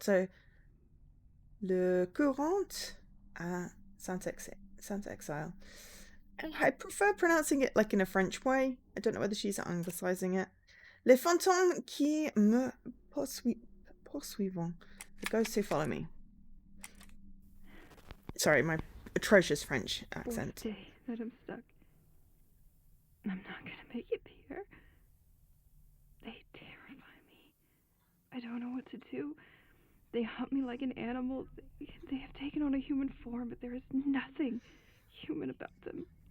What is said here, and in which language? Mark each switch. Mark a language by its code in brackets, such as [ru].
[fr] So, le courant à Saint-Exile. [en] I prefer pronouncing it like in a French way. I don't know whether she's anglicizing it. [fr] Les fantômes qui me poursuivent. [en] The ghosts who follow me. Sorry, my atrocious French accent. Fourth day that I'm stuck. I'm not gonna make it, Pierre. They terrify me. I don't know what to do. They hunt me like an animal. They have taken on a human form, but there is nothing human about them.